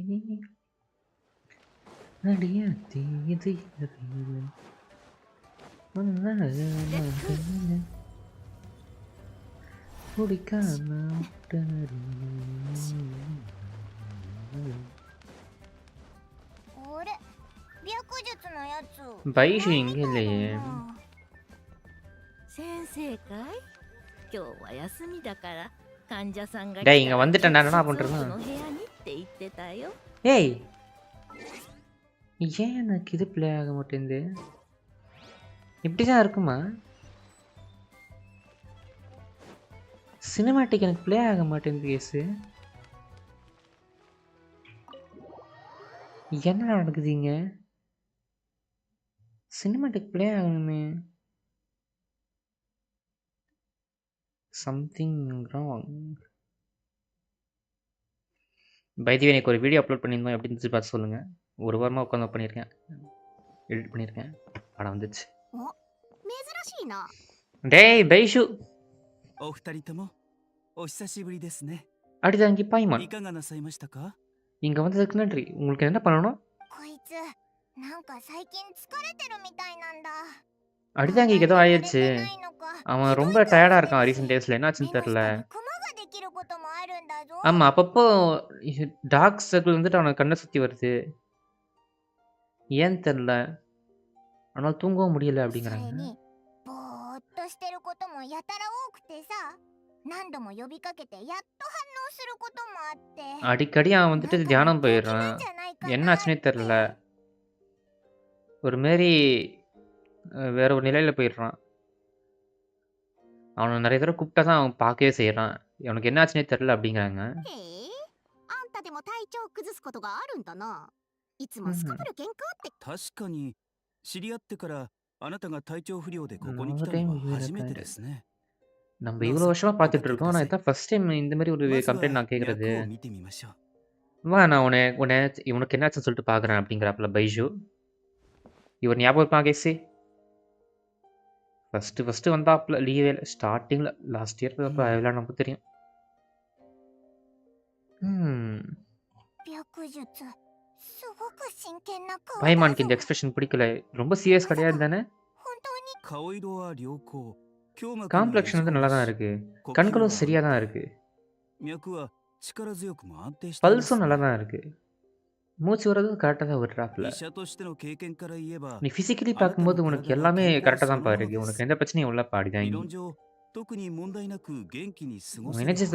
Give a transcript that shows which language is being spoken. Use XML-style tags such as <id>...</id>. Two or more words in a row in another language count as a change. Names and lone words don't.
<ta>அடியாத்தி இது குடிக்காம பைஷு இங்க இல்லையே.</ta> <ja>先生かい？今日は休みだから患者さんが来</ja> <ta>டேய்</ta> <ja>た</ja> <ta>இங்க</ta> <ja>ら</ja> <ta>வந்துட்டேன் நான்</ta> <ja>直</ja> <ta>என்ன</ta> <ja>接奥</ja> <ta>பண்றேன்னா</ta> <ja>の部屋にって言ってたよ。</ja> <ta>ஏய் ஏன் எனக்கு இது ப்ளே ஆக மாட்டேங்குது? இப்படிதான் இருக்குமா? சினிமாட்டிக் எனக்கு ப்ளே ஆக மாட்டேங்குது கேஸு. என்ன நடக்குதுங்க? சினிமாட்டிக் ப்ளே ஆகணுமே.</ta> <en>something wrong. by the way</en> <ta>எனக்கு ஒரு</ta> <en>video upload</en> <ta>பண்ணியிருந்தோம், எப்படி இருந்துச்சு பார்த்து சொல்லுங்க. ஒரு வாரமாக உட்காந்து பண்ணியிருக்கேன், எடிட் பண்ணியிருக்கேன், படம் வந்துச்சு.</ta> <ja>珍しいな。</ja> <ta>டேய் பைஷு</ta> <ja>お二人ともお久しぶりですね。</ja> <ta>அடிதாங்கி பாய்மான்</ta> <ja>いかがなさいましたか？</ja> <ta>இங்கே வந்ததுக்கு நன்றி. உங்களுக்கு என்ன பண்ணணும்?</ta> <ja>こいつなんか最近疲れてるみたいなんだ。</ja> <ta>அடிதாங்கிக்கு ஏதோ ஆயிடுச்சு.</ta> <ja>眠れてないのか。</ja> <ta>அவன் ரொம்ப டயர்டாக இருக்கான்</ta> <en>recent days.</en> <ta>என்னாச்சுன்னு</ta> <ja>目の</ja> <ta>தெரில.</ta> <ja>下にクマができることもあるんだぞ。</ja> <ta>ஆமாம், அப்பப்போ</ta> <en>dark circle</en> <ta>வந்துட்டு அவனை கண்ணை சுற்றி வருது. ஏன்னு தெரில, ஆனால் தூங்கவும் முடியல</ta> <ja>それ</ja> <ta>அப்படிங்கிறாங்க.</ta> <ja>にぼーっとしてることもやたら多くてさ、何度も呼びかけてやっと反応することもあって。</ja> <ta>அடிக்கடி அவன் வந்துட்டு</ta> <ja>なんか</ja> <ta>தியானம்</ta> <ja>病気な</ja> <ta>போயிடுறான்.</ta> <ja>んじゃないかな。</ja> <ta>என்னாச்சுன்னே தெரில, ஒரு மாரி வேற ஒரு நிலையில் போயிடுறான். அவனை நிறைய தடவை கூப்பிட்டா தான் அவன் பார்க்கவே செய்கிறான். அவனுக்கு என்னாச்சுன்னே தெரில அப்படிங்கிறாங்க.</ta> <ja>へえ、あんたでも体調崩すことがあるんだな。いつもすこぶる喧嘩って。確かに知り合ってからあなたが体調不良でここに来たのは初めてですね。</ja> <ta>நம்ம இவ்வளோ வருஷமாக பார்த்துட்டு இருக்கோம், ஆனால் இதான்</ta> <en>first time</en> <ta>இந்த மாதிரி ஒரு</ta> <ja>まず</ja> <ta>கம்ப்ளைண்ட்</ta> <ja>は</ja> <ta>நான் கேட்குறது.</ta> <ja>脈を見てみましょう。</ja> <ta>வா, நான் உன்னை இவனுக்கு என்னாச்சுன்னு சொல்லிட்டு பார்க்குறேன் அப்படிங்கிறாப்புல பைஷு. இவர் ஞாபகம் இருப்பான் கேஸு. ஃபஸ்ட்டு வந்தாப்புல</ta> <en>Leeway starting last year</en> <ta>அதெல்லாம் நமக்கு தெரியும்.</ta> <ja>白術すごく真剣な顔だぞ。</ja> <ta>பாய்மானுக்கு இந்த எக்ஸ்பிரஷன் பிடிக்கல. ரொம்ப சீரியஸ் கிடையாது தானே?</ta> <ja>本当に顔色は良好。胸膜</ja> <ta>காம்ப்ளெக்ஷன் வந்து நல்லா தான் இருக்கு, கண்களும் சரியாக தான் இருக்கு,</ta> <ja>脈は力強くも安定しています。</ja> <ta>பல்ஸும் நல்லா தான் இருக்கு, மூச்சு வர்றது கரெக்டாக தான் விடுறாப்புல.</ta> <ja>医者としての経験から言えば</ja> <ta>நீ ஃபிசிக்கலி பார்க்கும்போது உனக்கு எல்லாமே கரெக்டாக தான் பாருக்கு. உனக்கு எந்த பிரச்சனையும் உள்ள</ta> <ja>理</ja> <ta>பாடிதான்.</ta> <ja>論上特に問題なく元気に過ごせ</ja> <ta>உன்</ta> <ja>るは</ja> <ta>எனர்ஜிஸில்</ta>